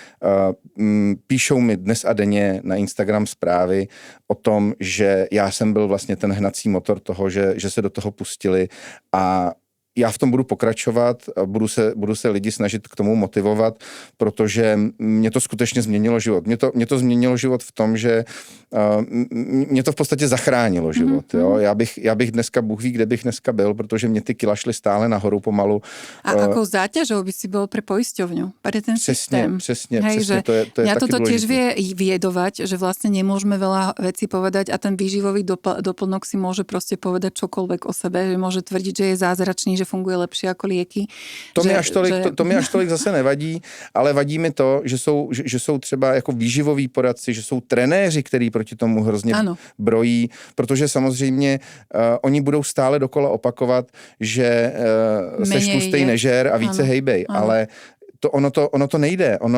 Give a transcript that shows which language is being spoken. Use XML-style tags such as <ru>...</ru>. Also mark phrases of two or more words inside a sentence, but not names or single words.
<cs>Píšou mi dnes a denně na Instagram zprávy o tom, že já jsem byl vlastně ten hnací motor toho, že se do toho pustili a já v tom budu pokračovat, budu se lidi snažit k tomu motivovat, protože mě to skutečně změnilo život. Mě to změnilo život v tom, že mě to v podstatě zachránilo život. Jo? Já bych dneska, Bůh ví, kde bych dneska byl, protože mě ty kila šly stále nahoru pomalu.</cs> <sk>A akou záťažou by si bol pre poisťovňu? Pre ten systém?</sk> <cs>Přesně.</cs> <sk>To je ja</sk> <cs>taky</cs> <sk>toto dôležité. tiež vie viedovať, že vlastne nemôžeme veľa vecí povedať a ten výživový doplnok si môže proste povedať čokoľvek o sebe, že môže tvrdiť, že je zázračný, že funguje lepšie ako lieky.</sk> <cs>To mi až tolik zase nevadí, ale vadí mi to, že jsou třeba jako výživoví poradci, že jsou trenéři, který proti tomu hrozně brojí, protože samozřejmě oni budou stále dokola opakovat, že seš tlustej nežer a více hejbej, ale ono to nejde.</cs>